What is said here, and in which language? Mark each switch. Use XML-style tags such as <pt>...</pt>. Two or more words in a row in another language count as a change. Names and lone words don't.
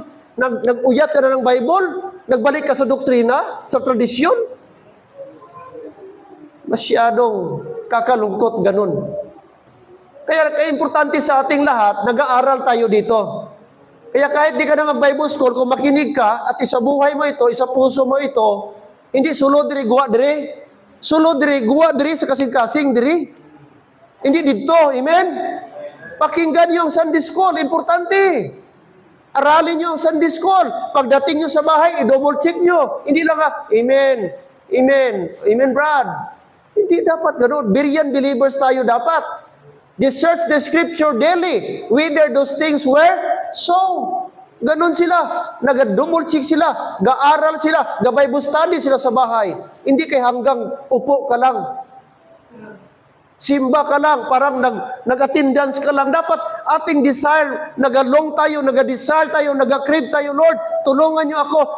<tl>Nag-uyat ka na ng Bible, nagbalik ka sa doktrina, sa tradisyon. Masyadong kakalungkot ganun. Kaya importante sa ating lahat, nag-aaral tayo dito. Kaya kahit di ka na mag-Bible school, kung makinig ka at isabuhay mo ito, isa puso mo ito, hindi</tl> <hil>sulod diri, guwa diri. Sulod diri, guwa diri sa kasing-kasing diri.</hil> <tl>Hindi dito, amen? Pakinggan niyo ang Sunday School, importante. Aralin niyo ang Sunday School. Pagdating niyo sa bahay, i-</tl> <en>double check</en> <tl>niyo. Hindi lang amen, amen, amen, Brad. Hindi dapat ganoon. Berean believers tayo dapat.</tl> <en>They search the scripture daily, whether those things were so.</en> <tl>Ganon sila. Nag-</tl> <en>double check</en> <tl>sila.</tl> <hil>Ga-aral sila. Ga-</hil> <en>Bible study</en> <hil>sila sa bahay. Hindi kay hanggang upo ka lang.</hil> <tl>Simba ka lang, parang nag-attendance ka lang. Dapat ating desire, nag-along tayo, nag-desire tayo, nag-crave tayo, Lord, tulungan niyo ako.</tl>